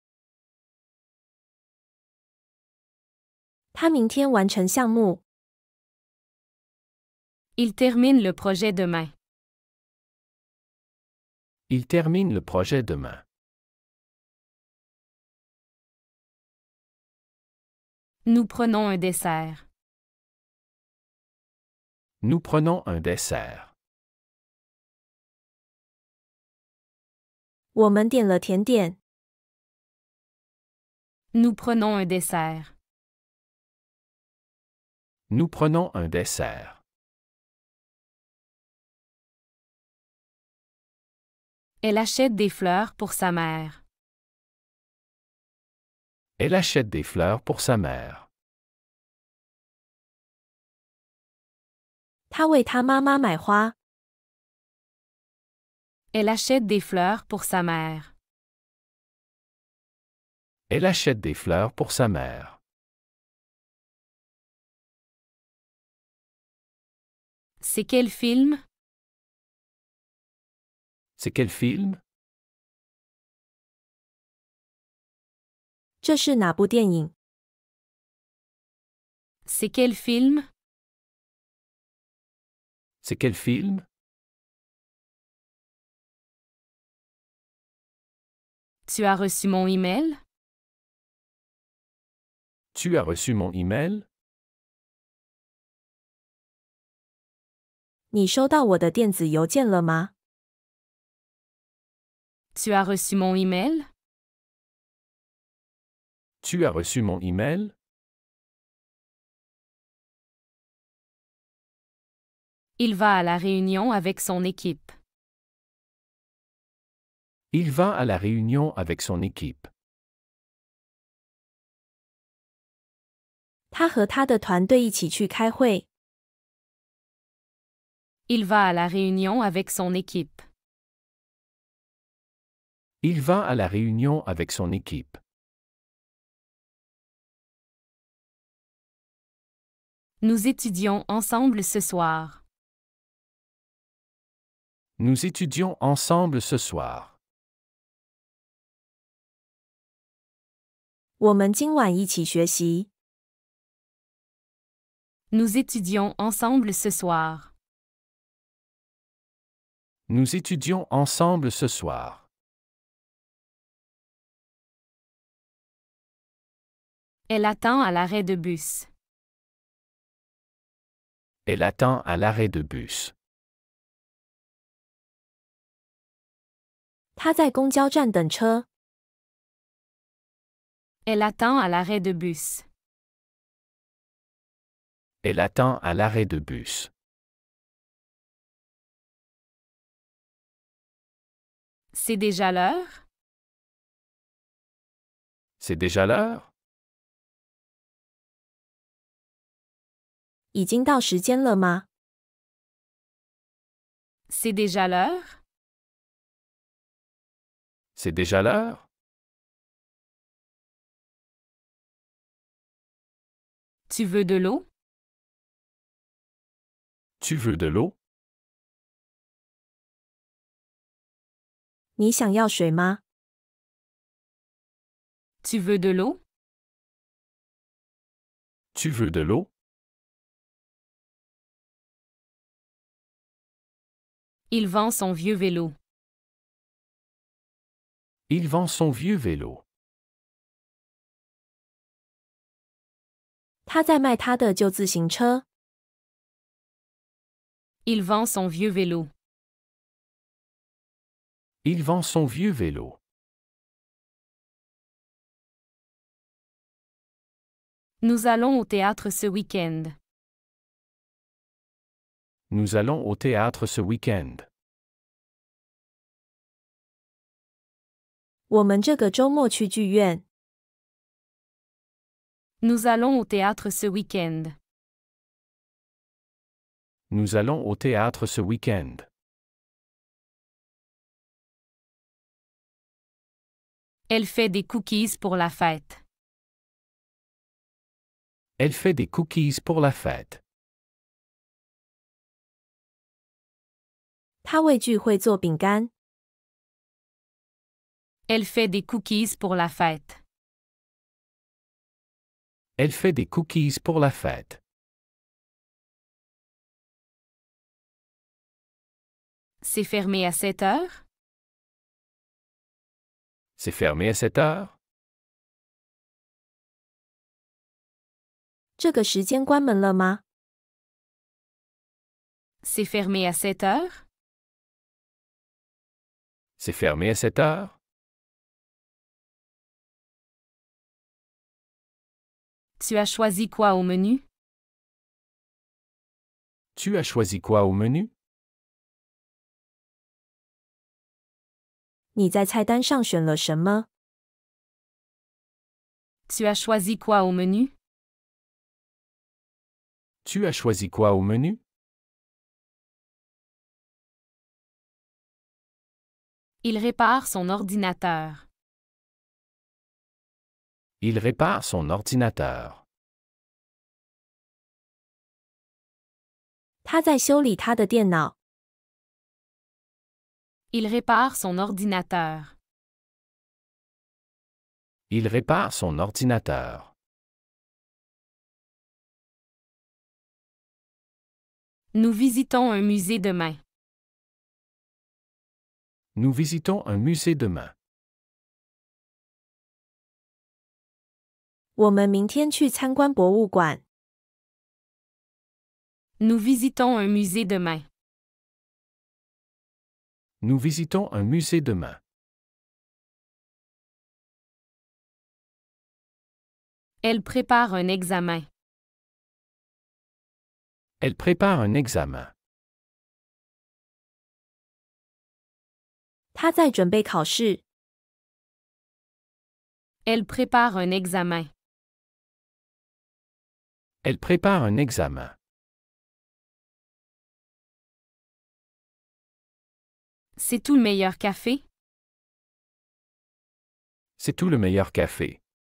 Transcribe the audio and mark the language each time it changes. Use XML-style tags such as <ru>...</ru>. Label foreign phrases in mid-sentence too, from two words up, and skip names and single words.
<zh>他明天完成项目。</zh> <fr>Il termine le projet demain. Il termine le projet demain. Nous prenons un dessert. Nous prenons un dessert.</fr> <zh>我们点了甜点。</zh> <fr>Nous prenons un dessert. Nous prenons un dessert. Elle achète des fleurs pour sa mère. Elle achète des fleurs pour sa mère.</fr> <zh>他为他妈妈买花。</zh> <fr>Elle achète des fleurs pour sa mère. Elle achète des fleurs pour sa mère. C'est quel film? C'est quel film?</fr> <zh>这是哪部电影？</zh> <fr>C'est quel film? C'est quel film? Tu as reçu mon email? Tu as reçu mon email?</fr> <zh>你收到我的电子邮件了吗？</zh> <fr>Tu as reçu mon email? Tu as reçu mon email? Il va à la réunion avec son équipe. Il va à la réunion avec son équipe.</fr> <zh>他和他的团队一起去开会。</zh> <fr>Il va à la réunion avec son équipe. Il va à la réunion avec son équipe. Nous étudions ensemble ce soir. Nous étudions ensemble ce soir.</fr> <zh>我们今晚一起学习。</zh> <fr>Nous étudions ensemble ce soir. Nous étudions ensemble ce soir. Elle attend à l'arrêt de bus. Elle attend à l'arrêt de bus.</fr> <zh>他在公交站等车。</zh> <fr>Elle attend à l'arrêt de bus. Elle attend à l'arrêt de bus. C'est déjà l'heure? C'est déjà l'heure?</fr> <zh>已经到时间了吗？</zh> <fr>C'est déjà l'heure? C'est déjà l'heure? Tu veux de l'eau? Tu veux de l'eau?</fr> <zh>你想要水吗？</zh> <fr>Tu veux de l'eau? Tu veux de l'eau? Il vend son vieux vélo. Il vend son vieux vélo.</fr> <zh>他在卖他的旧自行车。</zh> <fr>Il vend son vieux vélo. Il vend son vieux vélo. Nous allons au théâtre ce week-end. Nous allons au théâtre ce week-end.</fr> <zh>我们这个周末去剧院。</zh> <fr>Nous allons au théâtre ce week-end. Nous allons au théâtre ce week-end. Elle fait des cookies pour la fête. Elle fait des cookies pour la fête.</fr> <zh>他为聚会做饼干。</zh> <fr>Elle fait des cookies pour la fête. Elle fait des cookies pour la fête. C'est fermé à 7 heures? C'est fermé à 7 heures?</fr> <zh>这个时间关门了吗？</zh> <fr>C'est fermé à 7 heures? C'est fermé à 7 heures? Tu as choisi quoi au menu? Tu as choisi quoi au menu?</fr> <zh>你在菜单上选了什么？</zh> <fr>Tu as choisi quoi au menu? Tu as choisi quoi au menu? Il répare son ordinateur. Il répare son ordinateur.</fr> <zh>他在修理他的电脑。</zh> <fr>Il répare son ordinateur. Il répare son ordinateur. Nous visitons un musée demain. Nous visitons un musée demain.</fr> <zh>我们明天去参观博物馆。</zh> <fr>Nous visitons un musée demain. Nous visitons un musée demain. Elle prépare un examen. Elle prépare un examen.</fr> <zh>他在准备考试。</zh> <fr>Elle prépare un examen. Elle prépare un examen. C'est tout le meilleur café? C'est tout le meilleur café.</fr>